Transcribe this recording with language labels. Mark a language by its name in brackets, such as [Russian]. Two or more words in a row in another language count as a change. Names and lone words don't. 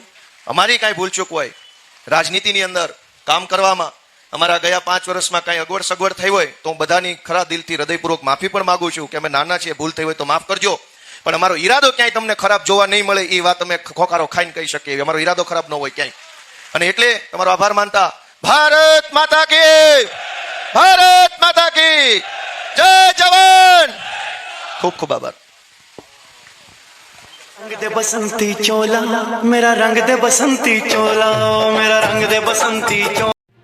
[Gujarati] અમારી કાંઈ ભૂલચૂક હોય રાજનીતિની અંદર કામ કરવામાં, અમારા ગયા 5 વર્ષમાં કાંઈ અગવડ સગવડ થઈ હોય તો હું બધાની ખરા દિલથી હૃદયપૂર્વક માફી પણ માંગુ છું કે અમે નાના છીએ, ભૂલ થઈ હોય તો માફ કરજો. પણ અમારો ઈરાદો ક્યાંય તમને ખરાબ જોવા નહીં મળે એ વાત અમે ખોખારો ખાઈને કહી શકીએ. અમારો ઈરાદો ખરાબ ન હોય ક્યાંય. અને એટલે તમારો આભાર માનતા [Hindi] भारत माता की जय [Gujarati] જવાન. ખૂબ ખૂબ આભાર. [Hindi] रंग दे बसंती चोला मेरा, रंग दे बसंती चोला मेरा, रंग दे बसंती चोला.